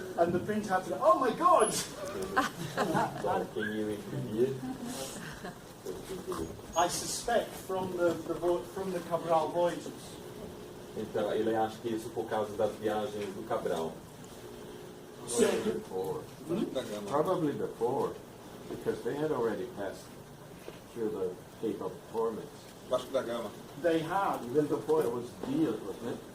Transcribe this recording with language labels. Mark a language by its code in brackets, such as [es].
[en] And the printer had to go, oh my God! [pt] Então quem ia imprimir, [en] I suspect from the Cabral voyages. [pt] então ele acha que isso por causa das viagens do Cabral. [en] Before. Probably before, because they had already passed through the Cape of Torments. Vasco da Gama. They had. Even before it was Diaz, wasn't it?